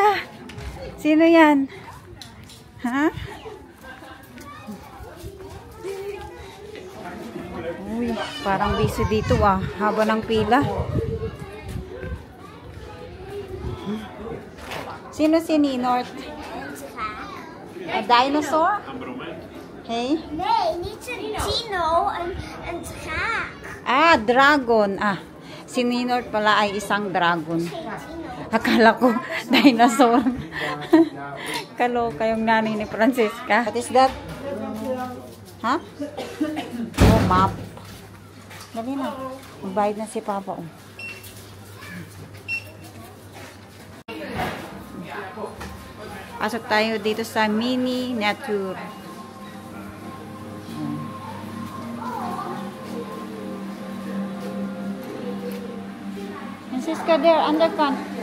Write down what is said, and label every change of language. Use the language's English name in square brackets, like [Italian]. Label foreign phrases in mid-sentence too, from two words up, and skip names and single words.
[Filipino] Sino yan? Ha? Uy, parang busy dito haba ng pila. Sino si Ninort? [English] A dinosaur? Okay. [Dutch] Nee, niet een dino, een draak. [English] Dragon. [Filipino] Si Ninort pala ay isang dragon. Akala ko dinosaur. Kaloka yung nanay ni Francisca. [English] What is that? [Filipino] Ha? Map. Dali na. Magbayad na si Papa. Pasok tayo dito sa [English] mini nature. Francisca, there, [Dutch] underkant.